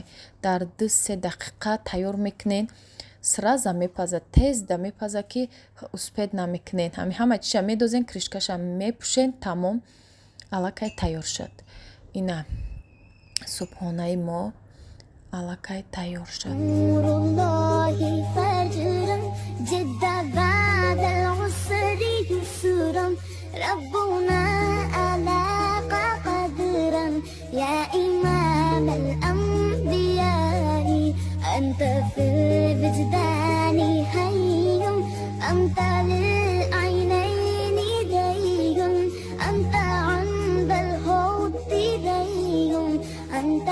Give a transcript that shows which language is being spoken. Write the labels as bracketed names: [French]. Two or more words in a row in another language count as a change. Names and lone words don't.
[Tajik] Дар 2-3 дақиқа тайёр мекунен. Сраза мепазад, тезда мепазад, ки успед намекунен. Ҳама чиша медозен, кришкаша мепӯшен, тамом, аллакай тайёр шуд. Ина субҳонаи мо аллакай тайёр шуд. [Arabic] أنت في الوجدان حي أنت للعينين دي أنت عند الحب دي أنت